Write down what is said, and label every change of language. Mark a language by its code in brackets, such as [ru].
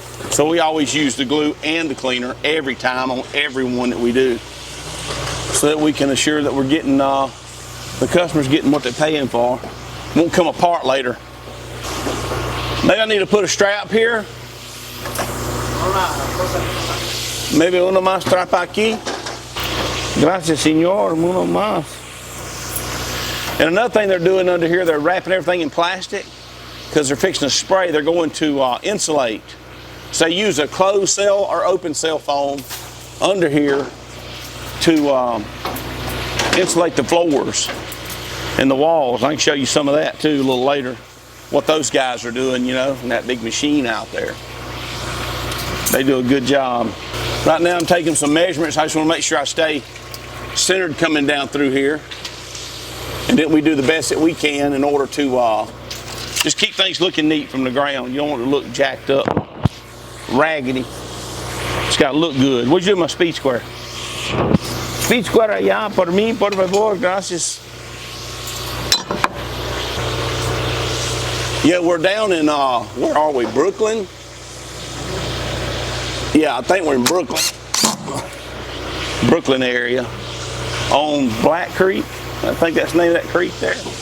[en] So we always use the glue and the cleaner every time on every one that we do, so that we can assure that we're getting the customer's getting what they're paying for. Won't come apart later. Maybe I need to put a strap here. Maybe [es] uno más strap aquí. Gracias, señor. Uno más. [en] And another thing they're doing under here, they're wrapping everything in plastic because they're fixing to spray. They're going to insulate. So they use a closed cell or open cell foam under here to insulate the floors and the walls. I can show you some of that too a little later, what those guys are doing, you know, in that big machine out there. They do a good job. Right now I'm taking some measurements. I just want to make sure I stay centered coming down through here. And then we do the best that we can in order to just keep things looking neat from the ground. You don't want it to look jacked up, raggedy. It's got to look good. What'd you do with my speed square? [es] Speed square allá, por mí, por favor, gracias. [en] Yeah, we're down in, where are we, Brooklyn? Yeah, I think we're in Brooklyn. Brooklyn area. On Black Creek. I think that's the name of that creek there.